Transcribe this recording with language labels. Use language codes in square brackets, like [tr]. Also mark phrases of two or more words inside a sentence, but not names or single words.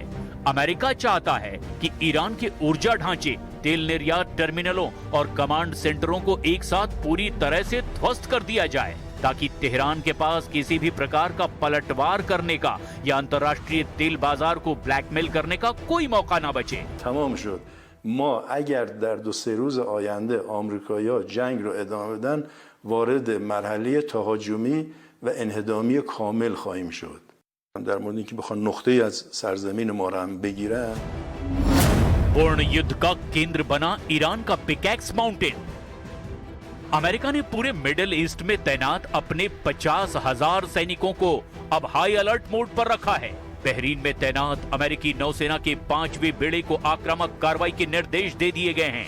[hi] अमेरिका चाहता है कि ईरान के ऊर्जा ढांचे, तेल निर्यात टर्मिनलों और कमांड सेंटरों को एक साथ पूरी तरह से ध्वस्त कर दिया जाए ताकि तेहरान के पास किसी भी प्रकार का पलटवार करने का या अंतर्राष्ट्रीय तेल बाजार को ब्लैकमेल करने का कोई मौका न बचे। [fa] تمام شد. ما اگر در 2-3 روز آینده آمریکایی‌ها جنگ رو ادامه بدن وارد مرحله تهاجمی و انهدامی کامل خواهیم شد. در مورد اینکه بخوان نقطه‌ای از سرزمین ما رو هم بگیرن. [hi] पूर्ण युद्ध का केंद्र बना ईरान का पिकैक्स माउंटेन। अमेरिका ने पूरे मिडिल ईस्ट में तैनात अपने 50,000 सैनिकों को अब [en] high alert mode [hi] पर रखा है। बहरीन में तैनात अमेरिकी नौसेना के 5वें बेड़े को आक्रामक कार्रवाई के निर्देश दे दिए गए हैं।